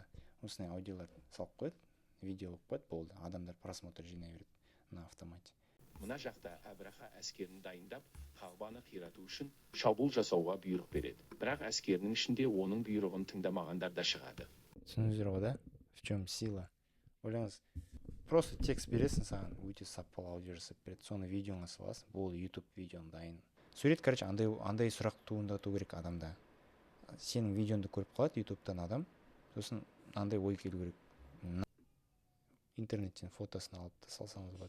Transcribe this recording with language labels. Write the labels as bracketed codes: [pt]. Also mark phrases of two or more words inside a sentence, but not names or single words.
[kk] Осындай аудиолар салып қояды, видео болып қояды, болды. Адамдар просмотр жинай береді [ru] на автомате. [kk] Мына жақта Әбраха әскерін дайындап, Қағбаны қирату үшін шабуыл жасауға бұйрық береді. Бірақ әскерінің ішінде оның бұйрығын тыңдамағандар да шығады. Түсіндіңіздер ғой да? [ru] В чем сила? [kk] Ойлаңыз, просто текст бересің, саған өте сапалы аудио жасап береді. Соны видеоңа саласың, бұл YouTube видеоң дайын. Сурет, андай сұрақ туындату керек адамда. Сенің видеоңды көріп қалады YouTube'тан адам, сосын андай ой келу керек. Интернеттен фотосын алып та салсаңыз болады.